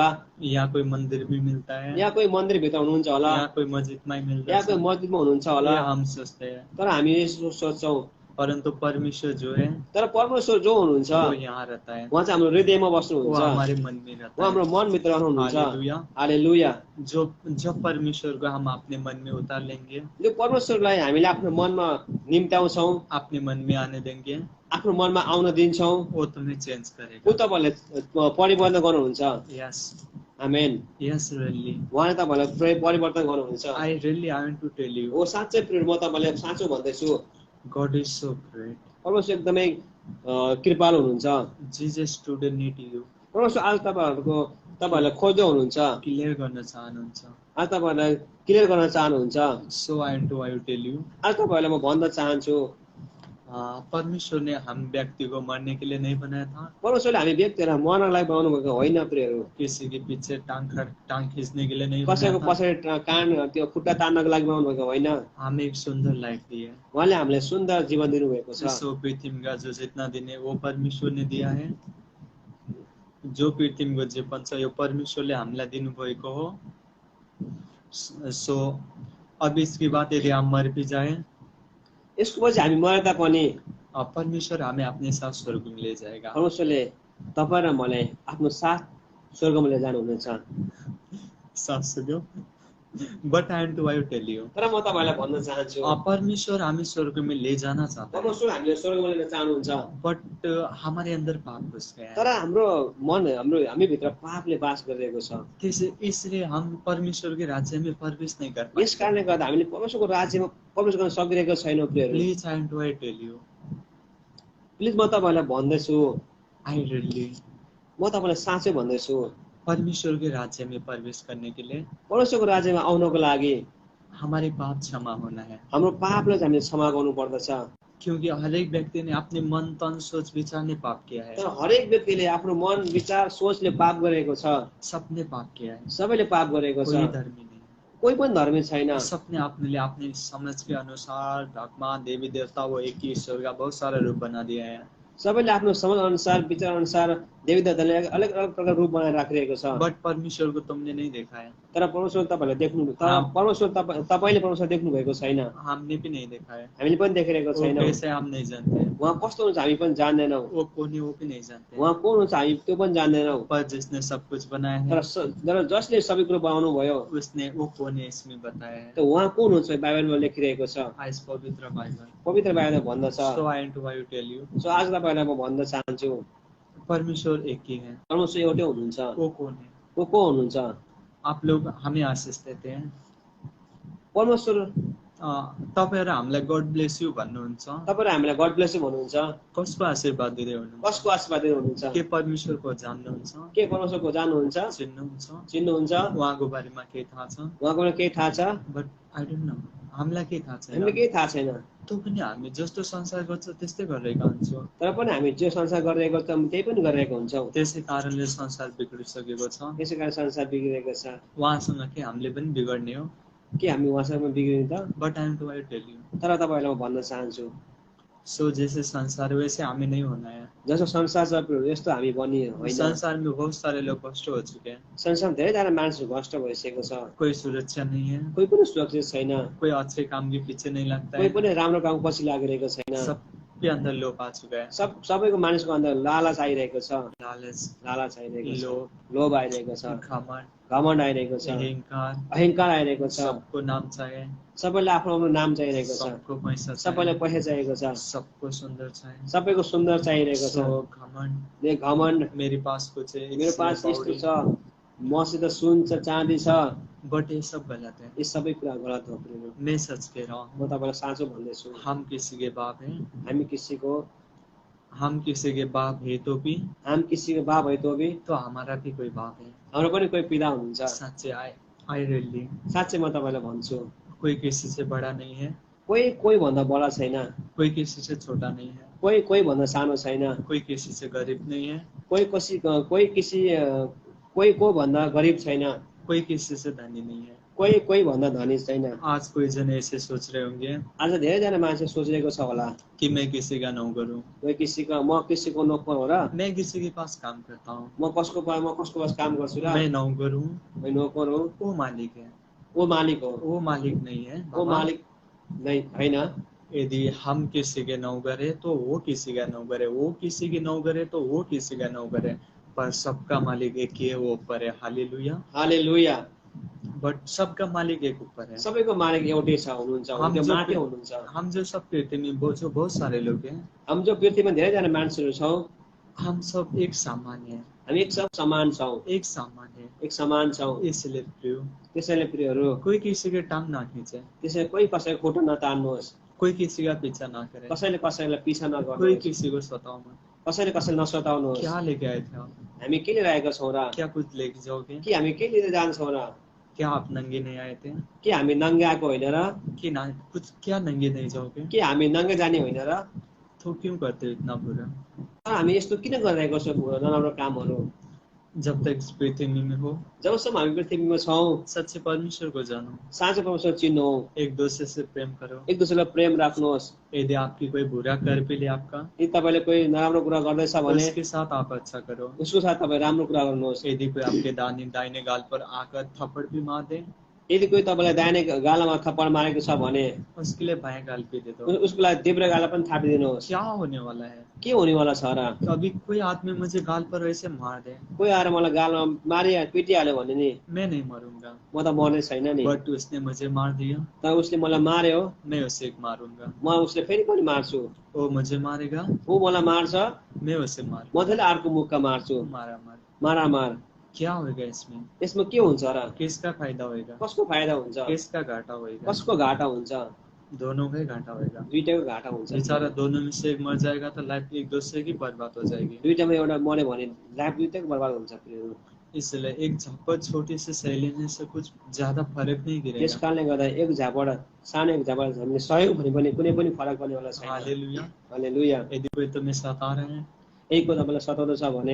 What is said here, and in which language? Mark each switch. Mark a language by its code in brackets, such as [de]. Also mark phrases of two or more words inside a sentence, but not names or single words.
[hi] या कोई मंदिर भी मिलता है, [ne] या कोही मन्दिरभित्र हुनुहुन्छ होला, [hi] या कोई मस्जिद में मिलता या है, [ne] कोही मस्जिदमा हुनुहुन्छ होला। [hi] ये हम सोचते हैं। [ne] तर हामी यसो सोच्छौँ, [hi] परंतु परमेश्वर जो है [ne] तर परमेश्वर जो हुनुहुन्छ [hi] वो यहाँ रहता है, [ne] उहाँ चाहिँ हाम्रो हृदयमा [hi] वो [ne] बस्नुहुन्छ, [hi] हमारे मन में रहता [ne] उहाँ हाम्रो [hi] है। [ne] मनभित्र रहनुहुन्छ। हालेलुया। हालेलुया। [hi] जब परमेश्वर को हम अपने मन में उतार लेंगे, [ne] जो परमेश्वरलाई हामीले आफ्नो मनमा निम्त्याउँछौँ, [hi] अपने मन में आने देंगे, [ne] आफ्नो मनमा आउन दिन्छौँ, [hi] वो तुम्हें चेंज [ne] ऊ [hi] करेगा। [ne] तपाईँहरूले परिवर्तन गर्नुहुन्छ। यस, आमेन। [en] Yes, really [ne] उहाँले तपाईँहरूलाई परिवर्तन गर्नुहुन्छ। [en] I really I want to tell you, [ne] हो साँच्चै प्रिय, म तपाईँलाई साँचो भन्दैछु, [en] God is so great. [ne] परमेश्वर एकदमै कृपालु हुनुहुन्छ। [en] Jesus today need you, [ne] परमेश्वर आज तपाईँहरूलाई खोज्दै हुनुहुन्छ, क्लियर गर्न चाहनुहुन्छ। आज तपाईँहरूलाई क्लियर गर्न चाहनुहुन्छ। [en] So I want to tell you, [ne] आज तपाईँहरूलाई म भन्न चाहन्छु, [hi] परमेश्वर ने हम व्यक्ति को मरने के लिए नहीं बनाया था, [ne] परमेश्वरले हामी व्यक्तिहरूलाई मर्नलाई बनाउनु भएको होइन प्रियहरू। [hi] किसी के पीछे टांग खींचने के लिए नहीं बनाया [ne] कसैको [hi] था। [ne] पछाडि कान त्यो खुट्टा तान्नको लागि बनाउनु भएको होइन। [hi] हमें एक सुंदर लाइफ दी है। [ne] उहाँले हामीलाई सुन्दर जीवन दिनुभएको छ। [hi] सो पृथ्वी का जो जितना दिन है वो परमेश्वर ने दिया है। [ne] जो पृथ्वीको जीवन छ यो परमेश्वरले हामीलाई दिनुभएको हो। [hi] सो अब इसके बाद यदि हम मर भी जाए, [ne] यसको पछि हामी मरे तापनि [hi] परमेश्वर हमें अपने साथ स्वर्ग में ले जाएगा। [ne] परमेश्वरले तपाईँ र मलाई आफ्नो साथ स्वर्गमा लिएर जानुहुनेछ। [en] But I too I tell you, [ne] तर म तपाईँलाई भन्न चाहन्छु, [hi] परमेश्वर हमें स्वर्ग में ले जाना चाहता है, [ne] परमेश्वर हामीले स्वर्गमा लिएर चाहनुहुन्छ। [hi] बट हमारे अंदर पाप घुस गया [ne] तर [hi] है। [ne] हाम्रो मन हामीभित्र पापले बास गरिरहेको छ। [hi] इसलिए हम परमेश्वर के राज्य में प्रवेश नहीं कर पाते। [ne] यस कारणले गर्दा हामीले परमेश्वरको राज्यमा प्रवेश गर्न सकिरहेको छैनौँ प्रियहरू। [en] Please I too I tell you, [ne] प्लिज म तपाईँलाई भन्दैछु, [en] I really, [ne] म तपाईँलाई साँच्चै भन्दैछु, [hi] परमेश्वर के राज्य में प्रवेश करने के लिए [ne] परमेश्वरको राज्यमा आउनको लागि [hi] हमारे पाप क्षमा होना है। [ne] हाम्रो पापलाई हामीले क्षमा गर्नु पर्दछ। [hi] क्योंकि हरेक व्यक्ति ने अपने मन तन सोच विचार ने पाप किया है। [ne] तर हरेक व्यक्तिले आफ्नो मन विचार सोचले पाप गरेको छ। [hi] सबने पाप किया है, [ne] सबैले पाप गरेको छ। [hi] कोई धर्मी नहीं है। [ne] कोही पनि धर्मी छैन। [hi] सबने अपने समझ के अनुसार भगवान देवी देवता वो एक ही ईश्वर का बहुत सारा रूप बना दिया है। [ne] सबैले आफ्नो समझ अनुसार विचार अनुसार देवी देवताले अलग अलग प्रकार रूप बनाएर राखिरहेको छ। [hi] बट परमेश्वर को तुमने नहीं देखा है। [ne] तर परमेश्वर तपाईँले देख्नु, तर परमेश्वर तपाईँले परमेश्वर देख्नु भएको छैन। [hi] हमने भी नहीं देखा है। [ne] हामीले पनि देखेको [hi] वो [ne] छैनौँ। [hi] कैसे हम नहीं जानते। [ne] उहाँ कस्तो हुन्छ हामी पनि जान्दैनौँ। [hi] वो कौन है वो भी नहीं जानते। [ne] उहाँ कोन हुन्छ हामी त्यो पनि जान्दैनौँ। [hi] पर जिसने सब कुछ बनाया है, [ne] तर जसले सबै कुरो बनाउनु भयो [hi] उसने वो कौन है इसमें बताया है। [ne] त उहाँ कोन हुन्छ बाइबलमा लेखिरहेको छ। आज पवित्र बाइबल, पवित्र बाइबलमा भन्दछ। [en] So I too I tell you, [ne] सो आज तपाईँलाई म भन्न चाहन्छु, [hi] परमेश्वर एक ही है। [ne] परमेश्वर एउटै हुनुहुन्छ। [hi] वो कौन है? [ne] वो को हुनुहुन्छ? [hi] आप लोग हमें आशीष देते हैं। [ne] परमेश्वर तपाईँ र हामीलाई [en] God bless you [ne] भन्नुहुन्छ। तपाईँ र हामीलाई [en] God bless you [ne] भन्नुहुन्छ। कसको आशीर्वाद दिँदै हुनुहुन्छ? कसको आशीर्वाद दिनुहुन्छ? के परमेश्वरको जान्नुहुन्छ? के परमेश्वरको जान्नुहुन्छ? चिन्नुहुन्छ? उहाँको बारेमा केही थाहा छ? उहाँको बारेमा केही थाहा छ? [en] But I don't know, [ne] हामीलाई केही थाहा छैन। हामीलाई केही थाहा छैन। त्यो पनि हामी जस्तो संसार गर्छ त्यस्तै गरिरहेका हुन्छौँ। तर पनि हामी जो संसार गरिरहेको छौँ त्यही पनि गरिरहेको हुन्छौँ। त्यसै कारणले संसार बिग्रिसकेको छ। त्यसै कारण संसार बिग्रिरहेको छ। उहाँसँग के हामीले पनि बिगड्ने हो? के हामी उहाँसँग बिग्रिने त? [en] But I am too I tell you, [ne] तर तपाईँहरूलाई म भन्न चाहन्छु, [hi] सो जैसे संसार वैसे हमें नहीं होना है। [ne] जस्तो संसार छ यस्तो हामी बनिए होइन। [hi] संसार में बहुत सारे लोग भ्रष्ट हो चुके हैं। [ne] संसारमा धेरैजना मानिसहरू भ्रष्ट भइसकेको छ। [hi] कोई सुरक्षा नहीं है, [ne] कोही पनि सुरक्षित छैन। [hi] कोई अच्छे काम के पीछे नहीं लगता [ne] कोही [hi] है। [ne] पनि राम्रो काम पछि लागिरहेको छैन। [hi] सबके अंदर लोभ आ चुका है। [ne] सबैको मानिसको अंदर लालच आइरहेको छ। लालच आइरहेको छ। लोभ, लोभ आइरहेको छ। घमंड, आइरहेको छ। अहंकार आइरहेको छ। [hi] सबको नाम चाहिए, [ne] सबैलाई आफ्नो आफ्नो नाम चाहिरहेको छ। [hi] सबको पैसा चाहिए, [ne] सबैलाई पैसा चाहिएको छ। [hi] सबको सुंदर चाहिए, [ne] सबैको सुन्दर चाहिरहेको छ। घमण्ड, [hi] मेरे पास कुछ है, [ne] मेरो पास यस्तो छ, मसित सुन छ, चाँदी छ। [hi] बट ये सब गलत है। ये [ne] सबै कुरा गलत हो। [hi] मैं सच कह रहा हूँ, [ne] म तपाईँलाई साँचो भन्दैछु, [hi] हम किसी के बाप हैं, हम किसी के बाप है तो भी, हम किसी के बाप है तो भी, तो हमारा भी कोई बाप है। [ne] हाम्रो पनि कोही पिता हुनुहुन्छ। [en] सच्चे I really, [ne] साँच्चै म तपाईँलाई भन्छु, [hi] कोई किसी से बड़ा नहीं है, [ne] कोही भन्दा बडा छैन, [hi] कोई किसी से छोटा नहीं है, [ne] कोही भन्दा सानो छैन, [hi] कोई किसी से गरीब नहीं है, [ne] कोही को भन्दा गरीब छैन, [hi] कोई किसी से धनी नहीं है, [ne] कोही भन्दा धनी छैन। [hi] आज कोई जन ऐसे सोच रहे होंगे, [ne] आज धेरैजना मान्छे सोचिरहेको छ होला [hi] कि मैं किसी का नौकर हूँ, [ne] म किसीको नोकर हो र, [hi] मैं किसी के पास काम करता हूँ, [ne] म कसको पास काम गर्छु र, [hi] मैं नौकर हूँ, मैं नोकर हूँ, वो मालिक है, [ne] वो मालिक हो, [hi] वो मालिक नहीं है, [ne] वो मालिक नै होइन, [hi] यदि हम किसी के नौकर है तो वो किसी का नौकर है, वो किसी की नौकर है तो वो किसी का नौकर है, पर सबका मालिक एक ही है, वो ऊपर है। हालेलुया। [ne] हालेलुया। [hi] बट सबका मालिक एक ऊपर है। [ne] सबैको मालिक एउटै छ हुनुहुन्छ, [hi] हम [ne] त्यो जो माथि हुनुहुन्छ। [hi] हम जो सब पृथ्वी में जो बहुत सारे लोग हैं, [ne] हामी जो पृथ्वीमा धेरैजना मान्छेहरू छौँ, [hi] हम सब एक सामान्य है, [ne] हामी एक सब समान छौँ, [hi] एक सामान्य है। [ne] एक समान छौँ। [hi] इसलिए प्रियो, [ne] त्यसैले प्रियहरू, [hi] कोई किसी के टांग ना खींचे, [ne] त्यसैले कोही कसैको खुट्टा नतान्नुहोस्, [hi] कोई किसी का पीछा ना करे, [ne] कसैले कसैलाई पिछा [hi] कोई [ne] नगर्नुहोस्, [hi] किसी को सताओ मत। [ne] कसैले कसैलाई नसताउनुहोस्। [hi] क्या लेके आए थे आप? [ne] हामी के लिएर आएका छौँ र? [hi] क्या कुछ लेके जाओगे? [ne] कि हामी के लिएर जान्छौँ र? [hi] क्या आप नंगे नहीं आए थे? [ne] कि हामी नङ्गे आएको होइन र? [hi] कि ना कुछ, क्या नंगे नहीं जाओगे? [ne] कि हामी नङ्गे जाने होइन र? [hi] तो क्यों करते हो इतना बुरा? [ne] तर हामी यस्तो किन गरिरहेको छौँ नराम्रो कामहरू? [hi] जब तक इस पृथ्वी में हो, [ne] जबसम्म हामी पृथ्वीमा छौँ, [hi] सच्चे परमेश्वर को जानो, [ne] साँचो परमेश्वर चिन्नु, [hi] एक दूसरे से प्रेम करो। [ne] एक दुसरेलाई प्रेम राख्नुहोस्। [hi] यदि आपकी कोई बुरा कर भी ले आपका, [ne] यदि तपाईँले कोही नराम्रो कुरा गर्दैछ [hi] तो [ne] भने [hi] उसके साथ आप अच्छा करो। [ne] उसको साथ तपाईँ राम्रो कुरा गर्नुहोस्। [hi] यदि कोई आपके दाहिने गाल पर आकर थप्पड़ भी मार दे, [ne] यदि कोही तपाईँलाई दाहिने गालामा थप्पड मारेको छ भने [hi] उसके लिए बाएं गाल पे दे दो। [ne] उसको लागि देब्रे गाला पनि थापिदिनुहोस्। [hi] क्या होने वाला है? [ne] के हुनेवाला छ र? [hi] कभी कोई आदमी मुझे गाल पर ऐसे मार दे, [ne] कोही आएर मलाई गालमा पिटिहाल्यो भने नि [hi] मैं नहीं मरूंगा, [ne] म त मर्ने छैन नि। [hi] बट उसने मुझे मार दिया, [ne] तर उसले मलाई मार्यो, [hi] मैं उसे मारूंगा। [ne] म उसले फेरि पनि मार्छु। [hi] वो मुझे मारेगा, [ne] ऊ मलाई मार्छ, [hi] मैं उसे [ne] म [hi] मारूंगा। [ne] त्यसले अर्को मुखका मार्छु। [hi] मारा मार। [ne] मारामार। [hi] क्या होगा इसमें? [ne] यसमा के हुन्छ र? [hi] किसका फायदा होगा? [ne] कसको फाइदा हुन्छ? [hi] किसका घाटा होगा? [ne] कसको घाटा हुन्छ? [hi] दोनों का ही घाटा होगा। [ne] दुईटैको घाटा हुन्छ। [hi] बेचारा दोनों में से एक मर जाएगा तो लाइफ एक दूसरे की बर्बाद हो जाएगी। [ne] दुईटामा एउटा मर्यो भने लाइफ दुईटैको बर्बाद हुन्छ प्रियहरू। [hi] इसलिए एक झपट छोटी सी सही लेने से कुछ ज्यादा फर्क नहीं [ne] त्यस [hi] गिरेगा। [ne] कारणले गर्दा एक झापड सानो एक झापड हामीले सहयोग भने पनि कुनै पनि फरक पर्नेवाला छैन। [hi] हालेलुया। [ne] हालेलुया। [hi] यदि कोई तुम्हें सता रहे हैं, [ne] एक को तपाईँलाई सताउँदैछ भने